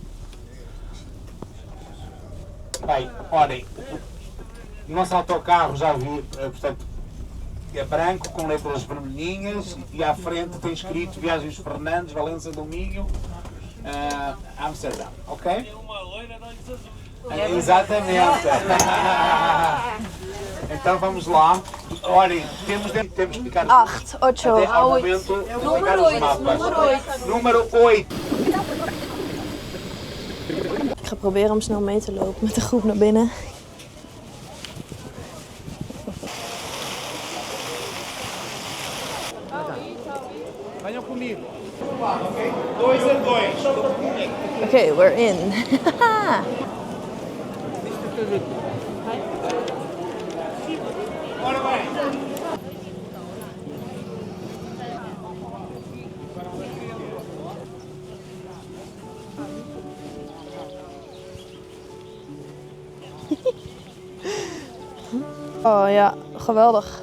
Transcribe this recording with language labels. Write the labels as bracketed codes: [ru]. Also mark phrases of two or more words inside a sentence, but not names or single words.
[pt] Bem, olhem, o nosso autocarro já vi, portanto, é branco com letras vermelhinhas e à frente tem escrito Viagens Fernandes, Valença do Minho, Amsterdão, ok? Exatamente. Então vamos lá. Olhem, temos que ficar 8, 8. até ao momento de ligar os mapas. Número 8. [nl] Ik ga proberen om snel mee te lopen met de groep naar binnen. [pt] Venham comigo. 2 a 2. [en] Okay, we're in. [pt] Ora bem. [nl] Oh ja, geweldig.